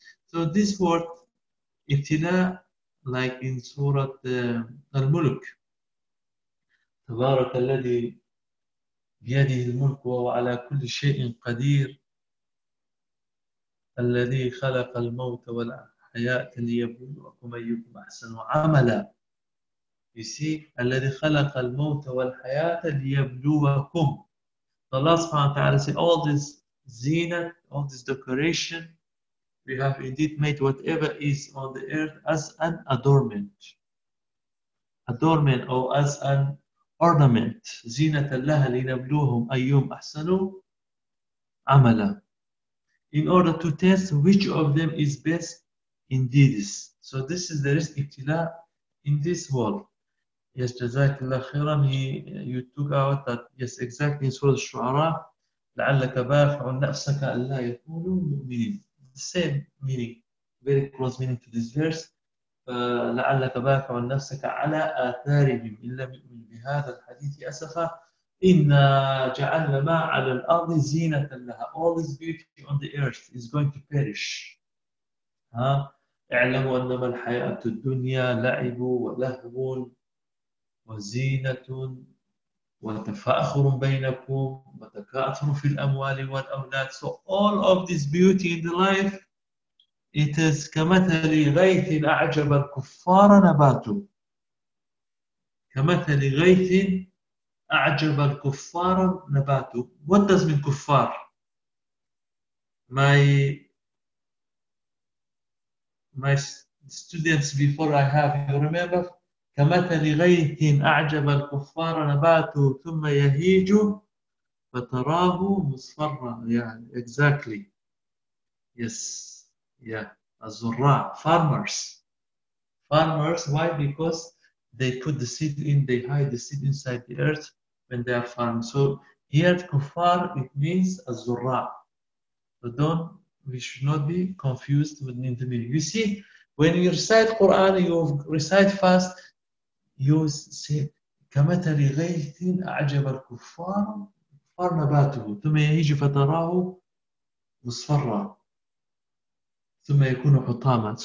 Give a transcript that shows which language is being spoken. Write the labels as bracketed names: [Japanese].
[English] So this word ibtila, like in Surah Al-Mulk, [Arabic] tabarak alladhi بيده الملك وهو على كل شيء قدير الذي خلق الموت والحياة ليبلوكم أيكم أحسن عملا. [English] You see, [Arabic] الذي خلق الموت والحياة ليبلوكم. [English] Allah [Arabic] سبحانه وتعالى [English] said, all this zenith, all this decoration, we have indeed made whatever is on the earth as an adornment. Adornment, or as an ornament, [Arabic] زينة لها لنبلوهم أيهم أحسنوا عملا. [English] In order to test which of them is best in deeds. So this is the risk ابتلاء in this world. Yes, [Arabic] جزاك الله خيرا. [English] You took out that, yes, exactly in Surah Al-Shu'ara, [Arabic] لعلك باخع نفسك ألا يكونوا مؤمنين. [English] Same meaning, very close meaning to this verse. [Arabic] لعلك باكع نفسك على آثارهم إن لم يؤمن بهذا الحديث أسفا. إن جعلنا ما على الأرض زينة لها. [English] All this beauty on the earth is going to perish. [Arabic] اعلموا أنما الحياة الدنيا لعب ولهو وزينة وتفاخر بينكم وتكاثر في الأموال والأولاد. [English] So all of this beauty in the life, it is [Arabic] كمثل غيث أعجب الكفار نباته. كمثل غيث أعجب الكفار نباته. [English] What does mean كفار? My students before I have you. Remember, [Arabic] كمثل غيث أعجب الكفار نباته ثم يهيج فتراه مصفرا. [English] Yeah, exactly. Yes. Yeah. الزراع, farmers. Farmers, why? Because they put the seed in, they hide the seed inside the earth when they are farming. So here, kuffar, it means a zurra. So don't, we should not be confused with the meaning. You see, when you recite Quran, you recite fast, you say, [Arabic] كَمَتَرِ غَيْتٍ أَعْجَبَ الْكُفَّارُ فَرْنَبَاتُهُ ثُمَّ يَهِيجُ فَتَرَاهُ مُصْفَرًا ثُمَّ يَكُونُ حُطَامًا.